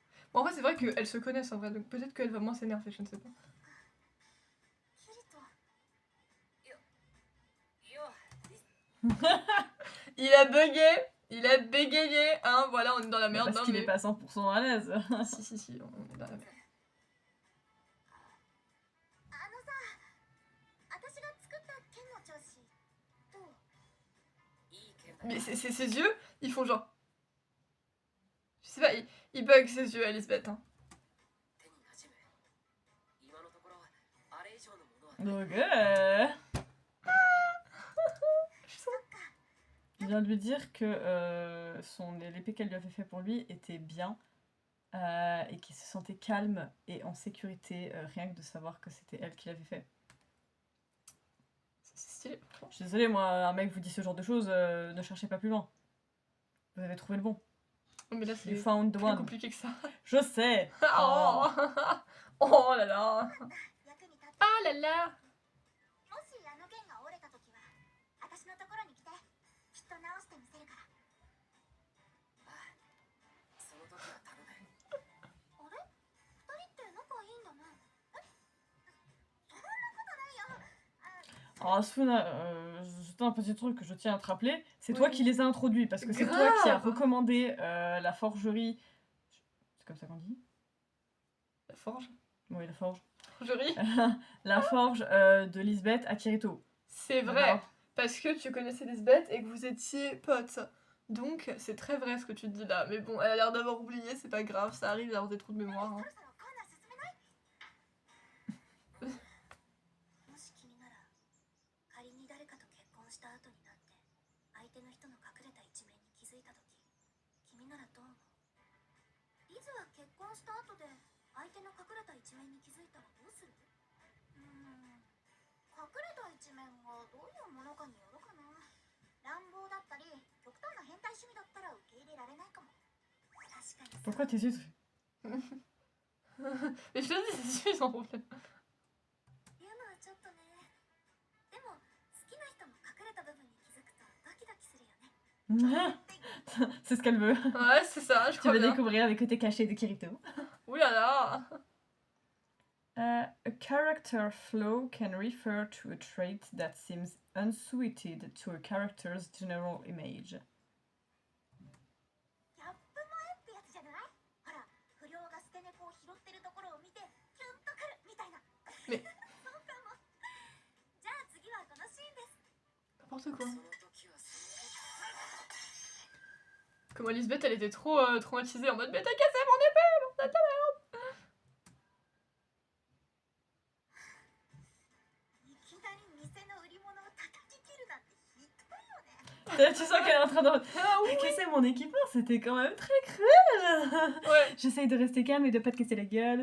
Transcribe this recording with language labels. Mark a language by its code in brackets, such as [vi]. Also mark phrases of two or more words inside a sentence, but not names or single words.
[fr] Bon, en vrai, c'est vrai qu'elles se connaissent en vrai, donc peut-être qu'elle va moins s'énerver, je ne sais pas. [ja] キリトいや [fr] Il a bugué, il a bégayé, hein, voilà, on est dans la merde. Parce non, qu'il mais... est pas 100% à l'aise. Si, on est dans la merde. [ja] あのさ私が作った剣の調子どういい剣だ [fr] Mais ses yeux, ils font genre... Je sais pas, il bug ses yeux, Elisabeth. Hein. [ja] 手に馴染む今のところあれ以上のものはない [fr] Donc, [ja] そっか [fr] je viens de lui dire que l'épée qu'elle lui avait fait pour lui était bien et qu'il se sentait calme et en sécurité, rien que de savoir que c'était elle qui l'avait fait. C'est stylé. Je suis désolée, moi, un mec vous dit ce genre de choses, ne cherchez pas plus loin. Vous avez trouvé le bon. Oh, mais là, [en] You [fr] c'est [en] found the [fr] plus [en] one. [fr] compliqué que ça. Je sais. Oh, oh là là. [ja] 役に立って [fr] Ah là là. [ja] もしあの剣が折れた時は私のところに来てきっと直してみせるからああその時は頼むあれ二人って仲いいんだなえそんなことないよ [fr] Alors, Asuna, c'est un petit truc que je tiens à te rappeler. C'est toi Oui. qui les as introduits parce que c'est toi qui as Grave. recommandé la forgerie. C'est comme ça qu'on dit? La forge. Oui, la forge. Forgerie. La forge de Lisbeth à Kirito. C'est vrai. D'accord. Parce que tu connaissais Lisbeth et que vous étiez potes. Donc, c'est très vrai ce que tu te dis là. Mais bon, elle a l'air d'avoir oublié, c'est pas grave, ça arrive d'avoir des trous de mémoire. [ja] そ [fr] Hein. [ja] ろそろコーナー進めないもし君なら仮に誰かと結婚した後になって相手の人の隠れた一面に気づいた時君ならどう思うリズは結婚した後で相手の隠れた一面に気づいたらどうする隠れた一面がどういうものかによるかな乱暴だったり極端な変態趣味だったら受け入れられないかも確かにそう [fr] Pourquoi tes yeux? Mais je te dis, c'est suffisant problème. [ja] 言うのはちょっとねでも好きな人の隠れた部分に気づくとドキドキするよね [fr] C'est ce qu'elle veut. Ouais, c'est ça, je Tu crois vas bien. découvrir les côtés cachés de Kirito. Ouh là là. [en] A character flaw can refer to a trait that seems unsuited to a character's general image. [ja] ギャップ萌えってやつじゃないほら不良が捨て猫を拾ってるところを見てキュンとくるみたいなねそうかもじゃあ次はこのシーンです [fr] N'importe quoi. [ja] その時はその [fr] Comme Elisabeth, elle était trop traumatisée en mode mais t'as cassé mon épée, bordel de merde. [ja] いきなり店の売り物を叩き切るなんてひどいよね [fr] Tu sens qu'elle est en train de... Ah oui. Casser mon équipement, c'était quand même très cruel. Ouais. J'essaye de rester calme et de pas te casser la gueule.